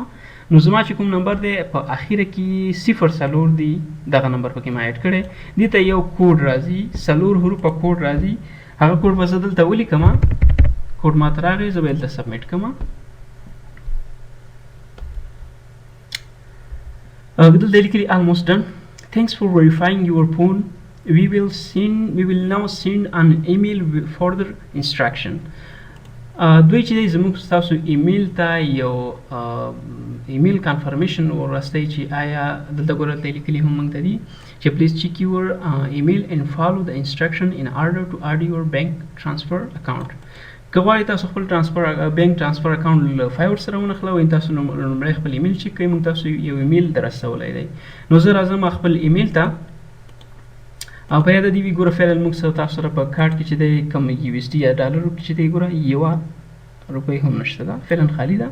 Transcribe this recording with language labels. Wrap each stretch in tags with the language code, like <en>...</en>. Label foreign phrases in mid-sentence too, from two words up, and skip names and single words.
<ps>نو زما چې کوم نمبر دی په اخره کې 04 دی، دغه نمبر پکې ما اډ کړی، دې ته یو کوډ راځي، 4 حروفه کوډ راځي، هغه کوډ به زه دلته ولیکم. کوډ ماته راغی، زه به دلته سبمیټ کړم. دلته لیکلي</ps> <en>almost done. Thanks for verifying your phone. We will now send an email with further instruction.</en> <ps>دوی چې زموږ ستاسو ایمیل ته یو</ps> <en>email confirmation</en> <ps>ورستی چې آیا دلته ګوره دلته لیکلي هم موږ ته دي چې</ps> <en>please check your email and follow the instruction in order to add your bank transfer account.</en> <ps>که غواړئ تاسو خپل</ps> <en>bank transfer account</en> <ps>له فایور سره ونښلوئ تاسو لومړی خپل ایمیل چیک کړئ. موږ تاسو یو ایمیل دررسولی دی. نو زه راځم خپل ایمیل ته او په یاده دې وي ګوره فعلا موږ تاسو سره په کارت کې چې دی کم USD یا ډالرو کې چې دی ګوره 1 روپۍ هم نشته ده، فعلا خالی ده.</ps>